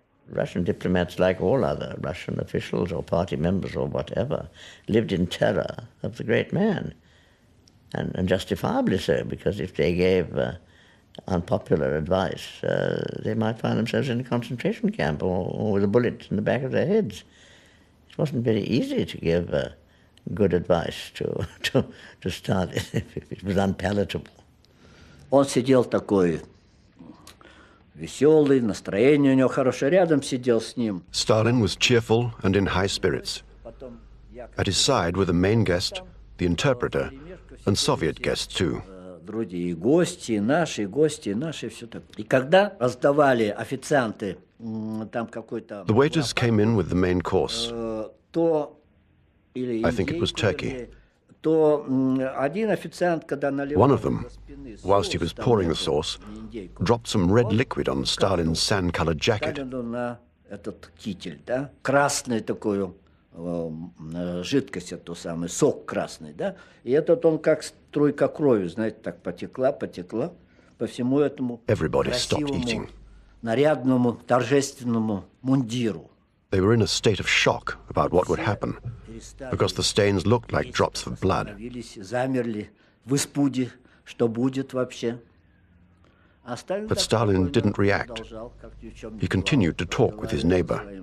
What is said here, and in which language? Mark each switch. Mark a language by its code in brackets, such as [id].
[en] Russian diplomats, like all other Russian officials or party members or whatever, lived in terror of the great man, and justifiably so, because if they gave unpopular advice, they might find themselves in a concentration camp or with a bullet in the back of their heads. It wasn't very easy to give good advice to Stalin if it was unpalatable. [ru] Он сидел такой веселый, настроение у него хорошее, рядом сидел с ним. [en] Stalin was cheerful and in high spirits. At his side were the main guest, the interpreter, and Soviet guests too. [ru] Другие гости, наши, все так. И когда раздавали официанты там какой-то... [en] The waiters came in with the main course. [ru] То [en] I think it was turkey. [ru] То один официант, когда наливал... [en] One of them, whilst he was pouring the sauce, dropped some red liquid on Stalin's sand-colored jacket. [ru] На этот китель, да? Красный такой жидкость, это самый сок красный, да? И этот он как струйка крови, знаете, так потекла по всему этому красивому, нарядному, торжественному мундиру. [en] They were in a state of shock about what would happen, because the stains looked like drops of blood. [ru] Замерли в испуге, что будет вообще. [en] But Stalin didn't react. He continued to talk with his neighbor.